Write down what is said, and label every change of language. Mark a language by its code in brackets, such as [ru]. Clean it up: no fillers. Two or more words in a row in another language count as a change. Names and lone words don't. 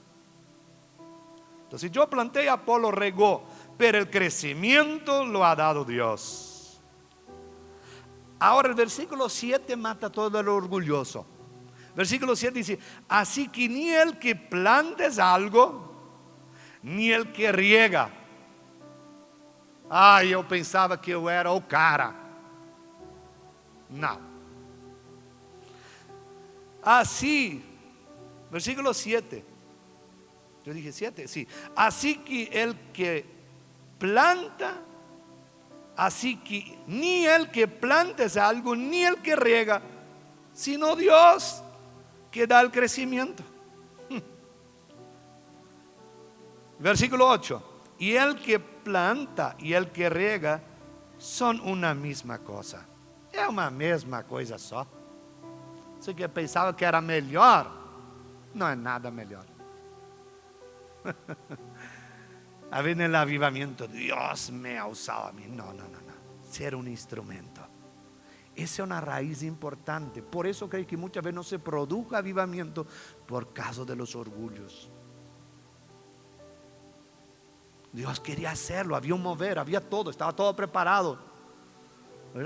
[es] Entonces yo planté, Apolo regó, pero el crecimiento lo ha dado Dios. Ahora el versículo 7 mata todo el orgulloso. Versículo 7 dice, así que ni el que planta es algo, ni el que riega. [pt] Eu pensava que eu era o cara. Não. [es] Así, versículo 7. Yo dije 7, sí. Así que el que planta, así que ni el que planta es algo, ni el que riega, sino Dios que da el crecimiento. Versículo 8. Y el que planta y el que riega son una misma cosa. [pt] É uma mesma coisa só. Você que pensava que era melhor, não é nada melhor. [es] A ver, en el avivamiento, Dios me ha usado a mí. No. Ser un instrumento. Esa es una raíz importante. Por eso creo que muchas veces no se produce avivamiento por causa de los orgullos. Dios quería hacerlo, había un mover, había todo, estaba todo preparado, ¿verdad?